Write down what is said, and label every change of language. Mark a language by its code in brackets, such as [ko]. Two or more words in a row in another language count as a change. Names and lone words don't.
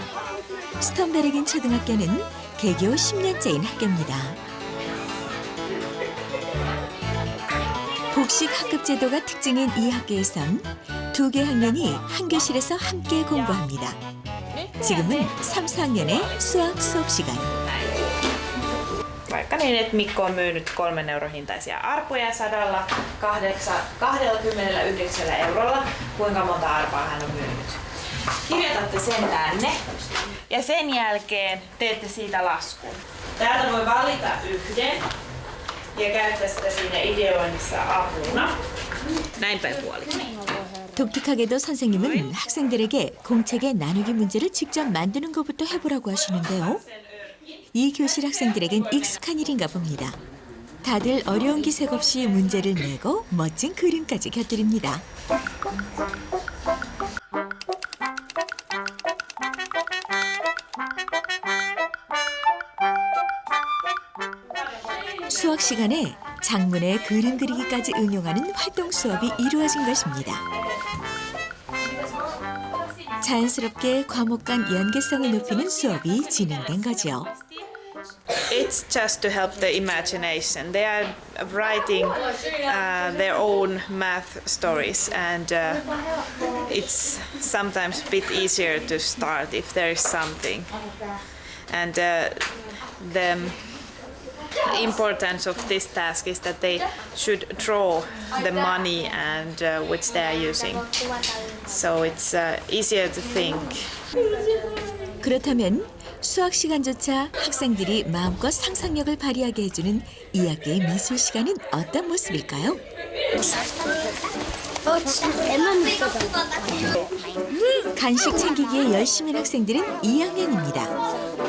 [ko] 스톤베르긴 초등학교는 개교 10년째인 학교입니다. 복식 학급 제도가 특징인 이 학교에선 2개 학년이 한 교실에서 함께 공부합니다. 지금은 3, 4학년의 수학 수업 시간. [fi] Vaikka niin, että Mikko on myynyt 3 euron hintaisia arpoja 129 eurolla. Kuinka monta arpaa hän on myynyt? Kirjoitatte sen tänne ja sen jälkeen teette siitä laskun. Täältä voi valita yhden ja käyttää sitä siinä ideoinnissa apuna. Näin päin puoli. [ko] 독특하게도 선생님은 학생들에게 공책의 나누기 문제를 직접 만드는 것부터 해보라고 하시는데요. 이 교실 학생들에겐 익숙한 일인가 봅니다. 다들 어려운 기색 없이 문제를 내고 멋진 그림까지 곁들입니다. 수학 시간에 장문에 그림 그리기까지 응용하는 활동 수업이 이루어진 것입니다. 자연스럽게 과목 간 연계성을 높이는 수업이 진행된 거죠. [en] It's just to help the imagination. They are writing their own math stories, and it's sometimes a bit easier to start if there is something. And the importance of this task is that they should draw the money and which they are using. So it's easier to think. [ko] 그렇다면 수학 시간조차 학생들이 마음껏 상상력을 발휘하게 해주는 이 학기의 미술 시간은 어떤 모습일까요? 간식 챙기기에 열심인 학생들은 2학년입니다.